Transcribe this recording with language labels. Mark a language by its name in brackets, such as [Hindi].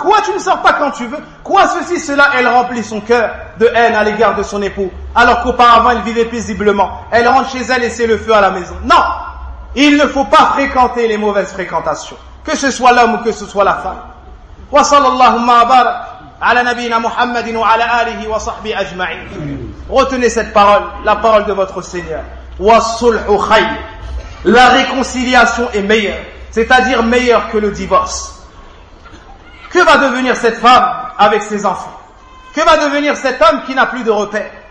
[French] Quoi, tu ne sors pas quand tu veux? Quoi, ceci, cela? Elle remplit son cœur de haine à l'égard de son époux, alors qu'auparavant elle vivait paisiblement. Elle rentre chez elle et c'est le feu à la maison. Non! Il ne faut pas fréquenter les mauvaises fréquentations, que ce soit l'homme ou que ce soit la femme. [Arabic] Wa sallallahu ma baraka على نبينا محمد وعلى آله وصحبه أجمعين. [French] Retenez cette parole, la parole de votre Seigneur. [Arabic] والصلح خير. [French] La réconciliation est meilleure, c'est-à-dire meilleure que le divorce. Que va devenir cette femme avec ses enfants? Que va devenir cet homme qui n'a plus de repère?